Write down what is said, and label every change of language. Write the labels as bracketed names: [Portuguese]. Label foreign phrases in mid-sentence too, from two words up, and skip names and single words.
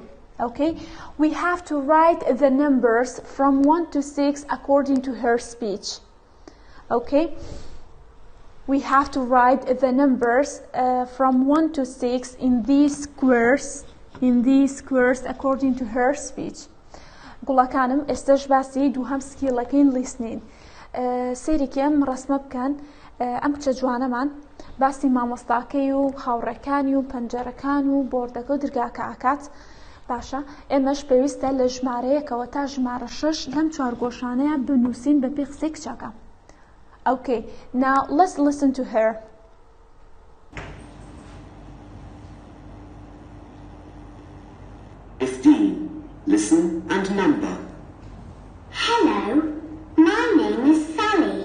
[English] Okay, we have to write the numbers from 1 to 6 according to her speech. Okay, we have to write the numbers from 1 to 6 in these squares according to her speech. [Central Kurdish] گوڵەکانم ئێستش باسی دووهەم سکیڵەکەین لیسنین. سەیرێکم ڕسمە بکەن ئەم کچە جوانەمان باسی مامۆستاکەی و هاوڕێکانی و پەنجەرەکان و بۆردەکە و دەرگاکە ئاکات. باشە ئێمەش پێویستە لە ژمارەیەکەوە تا ژمارە 6 لەم چوارگۆشانەیە بنووسین بەپێی قسەی کچەکە. [English] Okay, now let's listen to her. 15. Listen and number. Hello, my name is Sally.